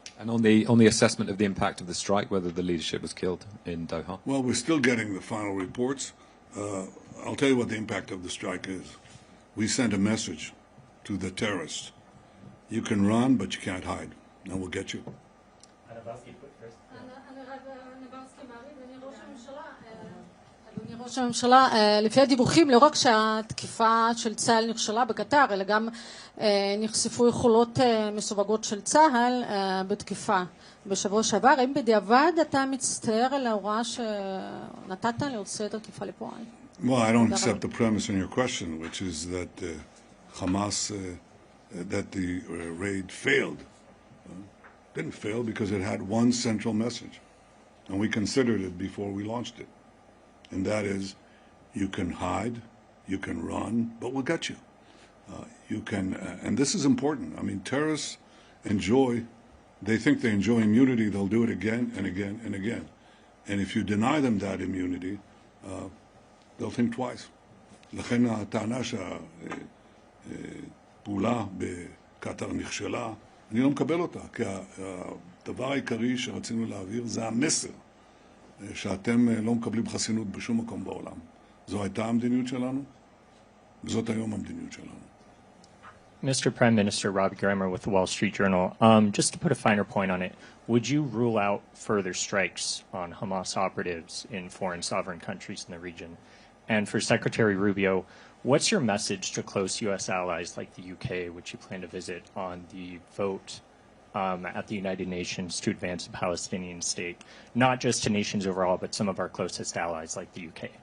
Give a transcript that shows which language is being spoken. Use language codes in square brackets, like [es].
[en] And on the assessment of the impact of the strike, whether the leadership was killed in Doha? Well, we're still getting the final reports. I'll tell you what the impact of the strike is. We sent a message to the terrorists. You can run, but you can't hide, and we'll get you. [he] אדוני ראש הממשלה, לפי הדיווחים, לא רק שהתקיפה של צה"ל נכשלה בקטר, אלא גם נחשפו יכולות מסווגות של צה"ל בתקיפה בשבוע שעבר. האם בדיעבד אתה מצטער על ההוראה שנתת להוציא את התקיפה לפועל? [en] Well, I don't accept the premise in your question, which is that Hamas, that the raid failed. Didn't fail because it had one central message, and we considered it before we launched it. And that is, you can hide, you can run, but we'll get you. You can, and this is important. I mean, terrorists they think they enjoy immunity, they'll do it again and again and again. And if you deny them that immunity, they'll think twice. [he] לכן הטענה שהפעולה בקטר נכשלה, אני לא מקבל אותה, כי הדבר העיקרי שרצינו להעביר זה המסר. שאתם לא מקבלים חסינות בשום מקום בעולם. זו הייתה המדיניות שלנו, וזאת היום המדיניות שלנו. [en] Mr. Prime Minister, Robbie Grammer with the Wall Street Journal. Just to put a finer point on it, would you rule out further strikes on Hamas operatives in foreign sovereign countries in the region? And for Secretary Rubio, what's your message to close U.S. allies like the UK, which you plan to visit, on the vote at the United Nations to advance a Palestinian state, not just to nations overall, but some of our closest allies like the UK?